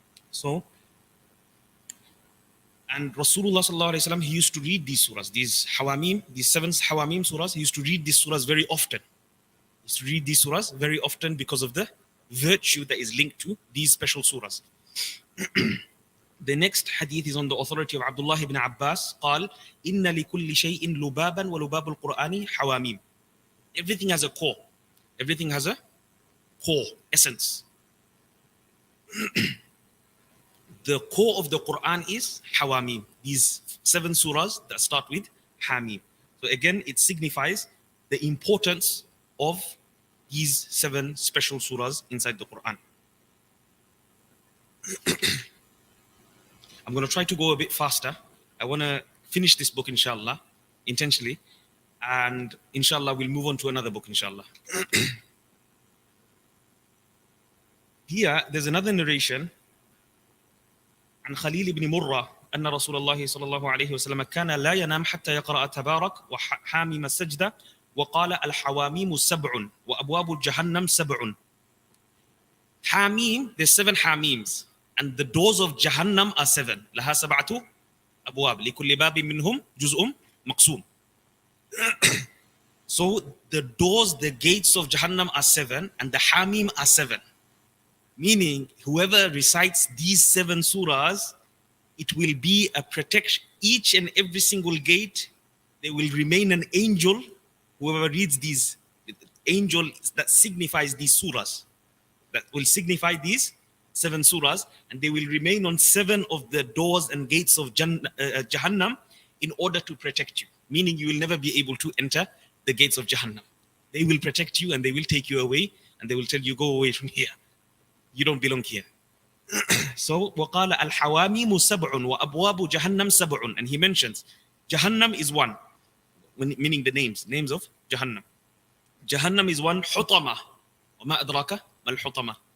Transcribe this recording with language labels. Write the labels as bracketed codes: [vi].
[en] So, and Rasulullah sallallahu alaihi wasallam, he used to read these surahs, these Hawamim, these 7 Hawamim surahs. He used to read these surahs very often. He used to read these surahs very often because of the virtue that is linked to these special surahs. The next hadith is on the authority of Abdullah ibn Abbas. [ar] قال: إن لكل شيء لبابا ولباب القرآن حواميم. [en] Everything has a core. Everything has a core, essence. The core of the Quran is Hawamim. These 7 surahs that start with Ha-Meem. So again, it signifies the importance of these 7 special surahs inside the Quran. I'm going to try to go a bit faster. I want to finish this book, inshallah, intentionally. And inshallah, we'll move on to another book, inshallah. Here, there's another narration. [ar] عن خليل بن مرة أن رسول الله صلى الله عليه وسلم كان لا ينام حتى يقرأ تبارك وحاميم السجدة وقال: الحواميم 7 وأبواب جهنم 7. [en] حاميم, there's 7 حاميمs, and the doors of Jahannam are 7. [ar] لها 7 أبواب لكل باب منهم جزء مقسوم. [en] So the doors, the gates of Jahannam are 7, and the Hamim are 7. Meaning, whoever recites these 7 surahs, it will be a protection. Each and every single gate, there will remain an angel. Whoever reads these, angel that signifies these surahs, that will signify these 7 surahs, and they will remain on 7 of the doors and gates of Jahannam in order to protect you. Meaning, you will never be able to enter the gates of Jahannam. They will protect you and they will take you away, and they will tell you, go away from here. You don't belong here. So, [ar] وَقَالَ الْحَوَامِيمُ 7 وَأَبْوَابُ جَهَنَّمْ 7. [en] And he mentions, Jahannam is 1, meaning the names of Jahannam. Jahannam is 1, [ar] حُطَمَةٌ وَمَا أَدْرَاكَ مَا الْحُطَمَةُ.